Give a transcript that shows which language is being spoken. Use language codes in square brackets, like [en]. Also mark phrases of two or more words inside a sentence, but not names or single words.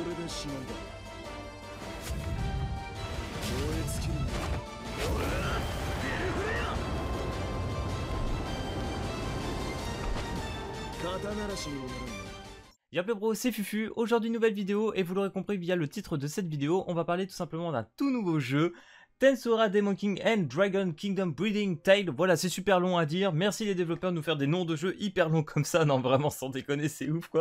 [ja] しなんだ。燃え尽きるんだ。肩慣らしにもなるんだ。 [fr] Y'a bro, c'est Fufu, aujourd'hui nouvelle vidéo et vous l'aurez compris via le titre de cette vidéo, on va parler tout simplement d'un tout nouveau jeu, Tensura Demon King and Dragon Kingdom Breeding Tale. Voilà, c'est super long à dire, merci les développeurs de nous faire des noms de jeux hyper longs comme ça, non vraiment sans déconner c'est ouf quoi.